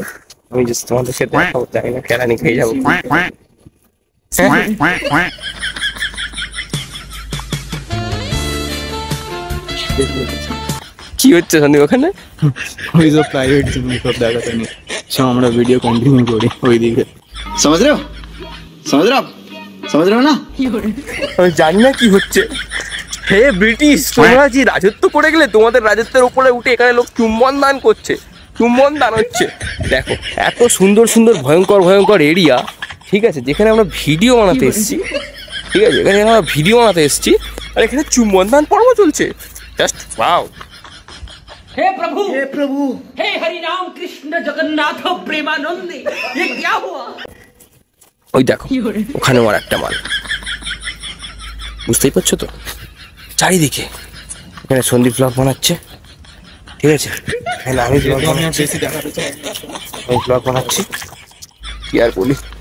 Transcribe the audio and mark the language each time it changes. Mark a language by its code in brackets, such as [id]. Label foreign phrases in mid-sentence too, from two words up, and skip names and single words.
[bn] আমি জাস্ট তোমাদের সাথে দেখাবো, জানি না কেরানি খেয়ে যাবো। কি হচ্ছে সন্দীপ ওখানে? ওই যে প্রাইভেট জিনিস সব দেখাতে নেই, আমরা [en] video continue [bn] করি ওইদিকে। [hi] समझ रहे हो ना? [bn] আমি জানি না কি হচ্ছে। হে ব্রিটিশ, তোমরা যে রাজত্ব করে গেলে, তোমাদের রাজত্বের উপরে উঠে এখানে লোক চুম্বন দান করছে, চুম্বন দান হচ্ছে। দেখো এত সুন্দর সুন্দর ভয়ঙ্কর ভয়ঙ্কর এরিয়া, ঠিক আছে, যেখানে আমরা ভিডিও বানাতে এসেছি, ঠিক আছে, এখানে আমরা ভিডিও বানাতে এসেছি, আর এখানে চুম্বন দান পর্ব চলছে। [en] just wow. [hi] हे प्रभु, हे प्रभु, हे हरि राम कृष्ण जगन्नाथ प्रेमानंद, ये क्या हुआ? [bn] ওই দেখো ওখানে আমার একটা মাল, বুঝতেই পারছো তো, চারিদিকে এখানে সন্দীপ ব্লগ বানাচ্ছে, ঠিক আছে, এখানে আমি ব্লগ বানাচ্ছি, কি আর বলি।